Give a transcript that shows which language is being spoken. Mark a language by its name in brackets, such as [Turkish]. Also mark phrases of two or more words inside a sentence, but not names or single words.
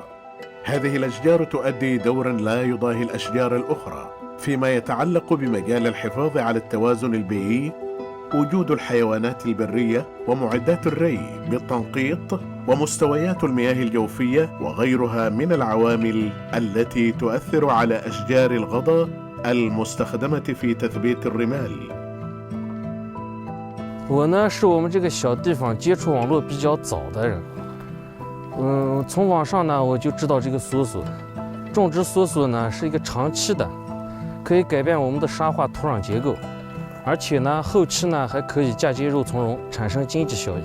[Arabic] هذه الأشجار تؤدي دورا لا يضاهي الأشجار الأخرى فيما يتعلق بمجال الحفاظ على التوازن البيئي، وجود الحيوانات البرية ومعدات الري بالتنقيط ومستويات المياه الجوفية وغيرها من العوامل التي تؤثر على أشجار الغضا المستخدمة في تثبيت الرمال. [Chinese] 我呢是我们这个小地方接触网络比较早的人，从网上呢我就知道这个梭梭，种植梭梭呢是一个长期的，可以改变我们的沙化土壤结构，而且呢后期呢还可以嫁接肉苁蓉，产生经济效益。